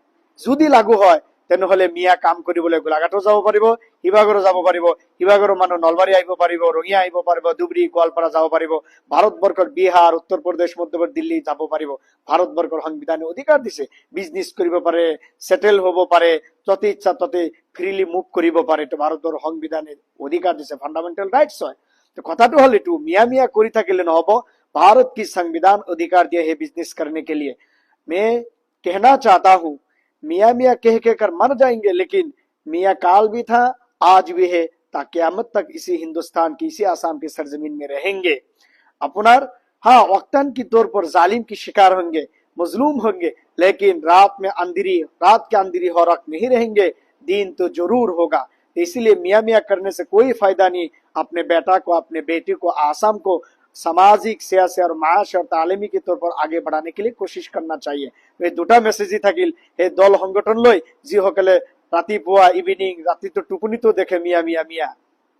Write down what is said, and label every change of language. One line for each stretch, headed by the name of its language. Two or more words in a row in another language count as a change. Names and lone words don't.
Assamese: যদি লাগু হয় তেনেহলে মিয়া কাম কৰিবলৈ গোলাঘাটো যাব পাৰিব, শিৱসাগৰো যাব পাৰিব, শিৱসাগৰৰ মানুহ নলবাৰী আহিব পাৰিব, ৰঙিয়া আহিব পাৰিব, ধুবুৰী, গোৱালপাৰা যাব পাৰিব, ভাৰতবৰ্ষৰ বিহাৰ, উত্তৰ প্ৰদেশ, মধ্যপ্ৰদেশ, দিল্লী যাব পাৰিব। ভাৰতবৰ্ষৰ সংবিধানে অধিকাৰ দিছে, বিজনেছ কৰিব পাৰে, সেটেল হ'ব পাৰে, য'তে ইচ্ছা ততে
English: freely move
Assamese: কৰিব পাৰে। তো ভাৰতৰ সংবিধানে অধিকাৰ দিছে,
English: fundamental rights
Assamese: হয়। তো কথাটো হ'ল এইটো, মিয়া মিয়া কৰি থাকিলে নহব।
Hindi: भारत की संविधान अधिकार दिया है बिजनेस करने के लिए। मैं कहना चाहता हूं, मियाँ मियाँ कह कहकर मर जाएंगे, लेकिन मियाँ काल भी था, आज भी है, ता क़यामत तक इसी हिंदुस्तान की, इसी आसाम की सरजमीन में रहेंगे। अपनार हाँ, वक्तन की तौर पर जालिम की शिकार होंगे, मजलूम होंगे, लेकिन रात के अंधेरी हो रख नहीं रहेंगे, दीन तो जरूर होगा। इसलिए मियाँ मियाँ करने से कोई फायदा नहीं। अपने बेटा को, अपने बेटी को, आसाम को सामाजिक, सियासी और माश और तालीमी के तौर पर आगे बढ़ाने के लिए कोशिश करना चाहिए।
Assamese: এই দুটা মেছেজই থাকিল এই দল সংগঠন লৈ, যিসকলে ৰাতিপুৱা ইভিনিং ৰাতিটো টোপনিটো দেখে মিয়া মিয়া মিয়া।